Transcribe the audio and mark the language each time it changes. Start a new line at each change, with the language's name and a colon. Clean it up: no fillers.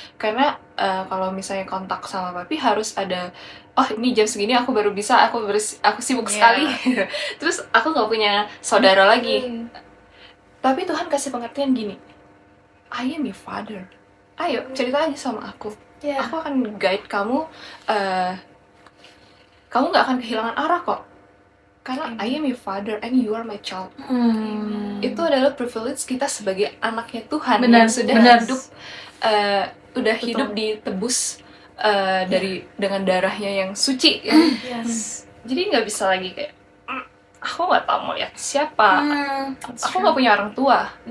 Indonesian: Karena kalau misalnya kontak sama papi harus ada, oh ini jam segini aku baru bisa, aku sibuk sekali. Terus aku nggak punya saudara lagi. Tapi Tuhan kasih pengertian gini,
English: I am your father.
Indonesian: Ayo cerita aja sama aku.
English: Yeah.
Indonesian: Aku akan guide kamu. Kamu nggak akan kehilangan arah kok. Karena
English: I am your father and you are my child.
Indonesian: Itu adalah privilege kita sebagai anaknya Tuhan Benar, yang sudah benar. hidup, hidup ditebus dengan darahnya yang suci. Ya.
English: Yes.
Indonesian: Jadi nggak bisa lagi kayak, aku nggak tahu mau lihat siapa. Aku nggak punya orang tua.